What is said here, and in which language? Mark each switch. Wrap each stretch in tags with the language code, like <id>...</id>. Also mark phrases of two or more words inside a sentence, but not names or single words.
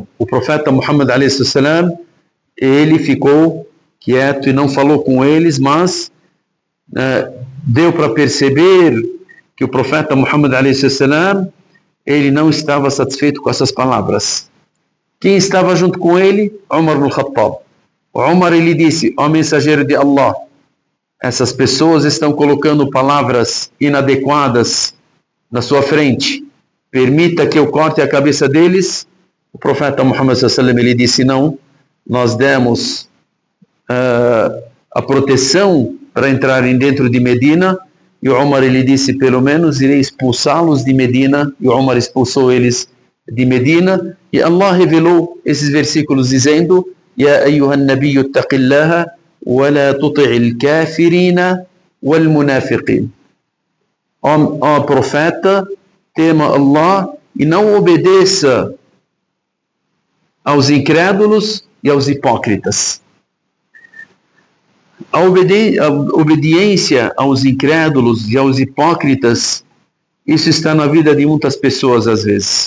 <pt>O profeta Muhammad a.s. ele ficou quieto e não falou com eles, mas deu para perceber que o profeta Muhammad a.s. ele não estava satisfeito com essas palavras. Quem estava junto com ele? Umar ibn Khattab. O Umar, ele disse: ó mensageiro de Allah, essas pessoas estão colocando palavras inadequadas na sua frente. Permita que eu corte a cabeça deles. O profeta Muhammad s.a.w. ele disse: não, nós demos a proteção para entrarem dentro de Medina. E o Umar, ele disse: pelo menos irei expulsá-los de Medina. E o Umar expulsou eles de Medina. E Allah revelou esses versículos dizendo:</pt> <ar>يا أيها النبي اتق الله ولا تطع الكافرين والمنافقين.</ar> <pt>Ó profeta, tema Allah e não obedeça aos incrédulos e aos hipócritas. A obediência aos incrédulos e aos hipócritas, isso está na vida de muitas pessoas às vezes.</pt>